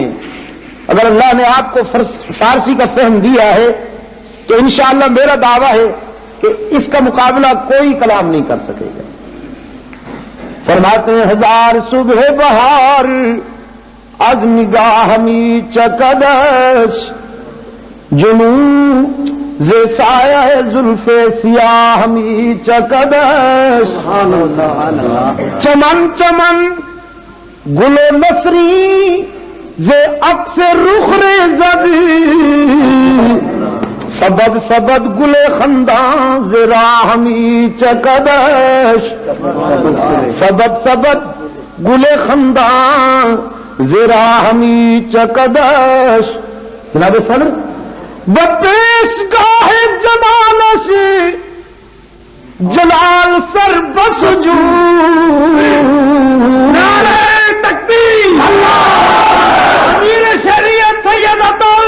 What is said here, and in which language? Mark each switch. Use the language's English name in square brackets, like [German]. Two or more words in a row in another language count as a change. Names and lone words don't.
[Urdu] اگر اللہ نے آپ کو فارسی کا فہم دیا ہے تو انشاءاللہ میرا دعویٰ ہے کہ اس کا مقابلہ کوئی کلام نہیں کر سکے گا. فرماتے ہیں [Persian] ہزار صبح بہار از نگاہ می چکدش، جنوں ز سایہ زلف سیاہ می چکدش. چمن چمن گل نسری ز عکس رخ ریزد، سبد سبد گل خندان ز راہ می چکدش. سبد سبد گل خندان ز راہ می چکدش. جناب صدر بپیش گاہ جمالش جلال سر بس جو. [Urdu] نعرہ تکبیر، امیر شریعت سید عطا